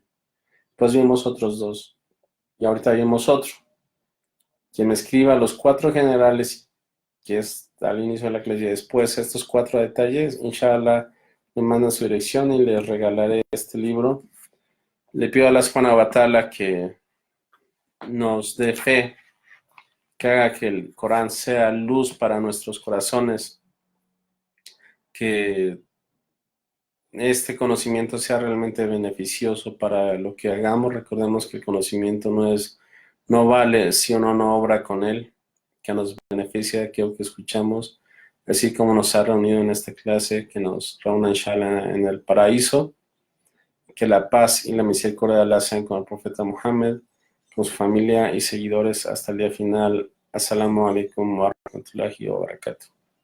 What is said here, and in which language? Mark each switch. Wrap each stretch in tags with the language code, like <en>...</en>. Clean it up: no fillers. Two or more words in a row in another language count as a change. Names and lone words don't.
<es>Pues vimos otros 2. Y ahorita vimos otro. Quien me escriba los 4 generales, que es al inicio de la clase, y después estos 4 detalles, inshallah, me mandan su dirección y les regalaré este libro. Le pido a Allah</es> <ar>سبحانه وتعالى</ar> <es>que nos dé fe, que haga que el Corán sea luz para nuestros corazones, que este conocimiento sea realmente beneficioso para lo que hagamos. Recordemos que el conocimiento no vale si uno no obra con él, que nos beneficia de aquello que escuchamos, así como nos ha reunido en esta clase, que nos reúna inshallah en el paraíso. Que la paz y la misericordia de Allah sean con el profeta Muhammad, con su familia y seguidores hasta el día final.</es> <ar>السلام عليكم ورحمة الله وبركاته.</ar>